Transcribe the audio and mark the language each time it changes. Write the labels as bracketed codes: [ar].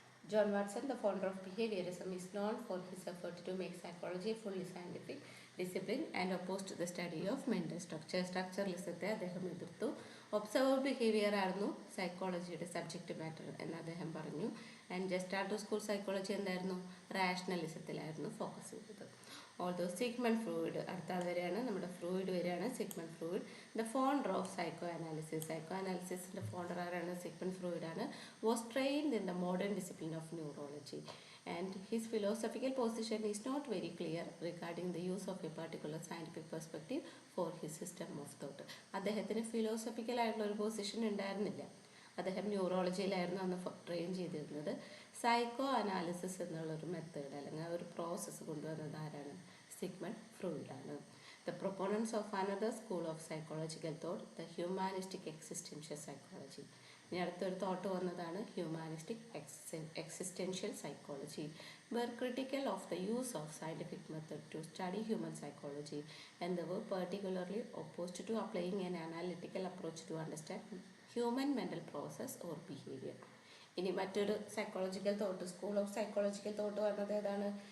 [en] John Watson, the founder of behaviorism, is known for his effort to make psychology a fully scientific discipline and opposed to the study of mental structure. [ml] സ്ട്രക്ചറലിസത്തെ അദ്ദേഹം എതിർത്തു. Observer behaviour ആയിരുന്നു സൈക്കോളജിയുടെ subject matter എന്ന് അദ്ദേഹം പറഞ്ഞു. And gestalt school psychology എന്തായിരുന്നു? റാഷണലിസത്തിലായിരുന്നു focus ചെയ്തത്. Although Sigmund Freud, അടുത്ത ആൾ വരെയാണ്, നമ്മുടെ ഫ്രോയിഡ് വരെയാണ്. Sigmund Freud, [en] the founder of [ml] psycho അനാലിസിസിൻ്റെ founder ആരാണ്? Sigmund ഫ്രോയിഡാണ്. [en] Was trained in the modern discipline of neurology. And his philosophical position is not very clear regarding the use of a particular scientific perspective for his system of thought. [ml] അദ്ദേഹത്തിന് philosophical ആയിട്ടുള്ള ഒരു position ഉണ്ടായിരുന്നില്ല. അദ്ദേഹം ന്യൂറോളജിയിലായിരുന്നു അന്ന് train ചെയ്തിരുന്നത്. Psycho analysis എന്നുള്ളൊരു method അല്ലെങ്കിൽ ഒരു പ്രോസസ്സ് കൊണ്ടുവന്നത് ആരാണ്? Sigmund ഫ്രോയിഡാണ്. [en] The proponents of another school of psychological thought, the humanistic existential psychology. [ml] ഇനി അടുത്തൊരു തോട്ട് വന്നതാണ് humanistic existential psychology. [en] were critical of the use of scientific method to study human psychology and they were particularly opposed to applying an analytical approach to understand human mental process or behavior. [ml] ഇനി മറ്റൊരു psychological thought, school of psychological thought വന്നത് ഏതാണ്?